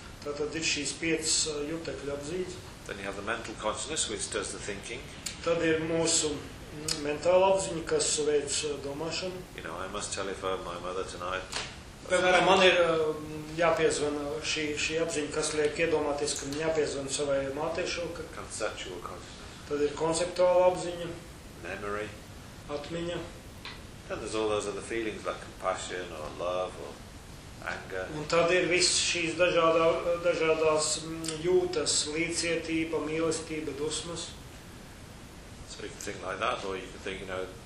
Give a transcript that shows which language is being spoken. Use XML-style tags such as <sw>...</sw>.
<lv>Tātad ir šīs piecas jutekļu apziņas.</lv> <en>Then you have the mental consciousness, which does the thinking.</en> <lv>Tad ir mūsu mentāla apziņa, kas veic domāšanu.</lv> <en>You know, I must telephone my mother tonight.</en> <lv>Piemēram, man ir jāpiezvana šī apziņa, kas liek iedomāties, ka man jāpiezvana savai mātei šokai.</lv> <en>Conceptual consciousness.</en> <lv>Tad ir konceptuāla apziņa.</lv> <en>Memory.</en> <lv>Atmiņa.</lv> <en>Then there's all those other feelings like compassion or love or anger.</en> <lv>Un tad ir viss šīs dažādās jūtas, līdzcietība, mīlestība, dusmas.</lv> <en>So you can think like that, or you can think, you know,</en>